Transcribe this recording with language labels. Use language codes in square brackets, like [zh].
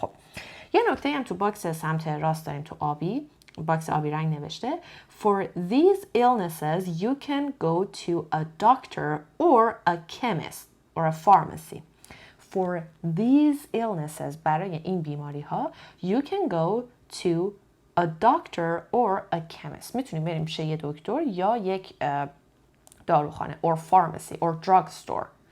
[fa] خب یه نکته هم تو باکس سمت راست داریم، تو آبی، باکس آبی رنگ نوشته [en] For these illnesses you can go to a doctor or a chemist or a pharmacy. For these illnesses، [fa] برای این بیماری ها [en] you can go to a doctor or a chemist. [fa] میتونیم بریم پیش یه دکتر یا یک داروخانه [en] or pharmacy or drugstore.